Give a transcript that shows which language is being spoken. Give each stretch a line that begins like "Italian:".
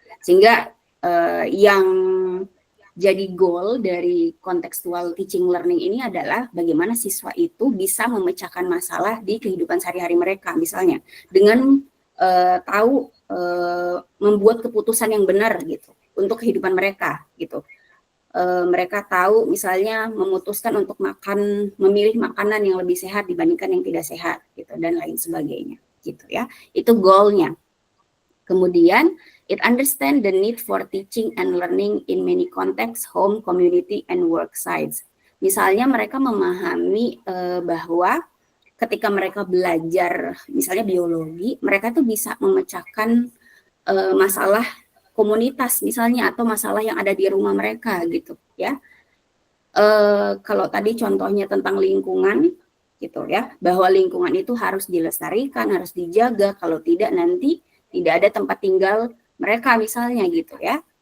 Indonesian: Sehingga yang jadi goal dari kontekstual teaching learning ini adalah bagaimana siswa itu bisa memecahkan masalah di kehidupan sehari-hari mereka misalnya dengan tahu membuat keputusan yang benar gitu untuk kehidupan mereka gitu. Mereka tahu misalnya memutuskan untuk memilih makanan yang lebih sehat dibandingkan yang tidak sehat gitu dan lain sebagainya gitu ya. Itu goalnya. Kemudian
English: it understand the need for teaching and learning in many contexts, home, community, and work sites.
Indonesian: Misalnya mereka memahami bahwa ketika mereka belajar misalnya biologi, mereka tuh bisa memecahkan masalah komunitas misalnya atau masalah yang ada di rumah mereka gitu ya. Kalau tadi contohnya tentang lingkungan gitu ya, bahwa lingkungan itu harus dilestarikan, harus dijaga, kalau tidak nanti tidak ada tempat tinggal mereka misalnya gitu ya.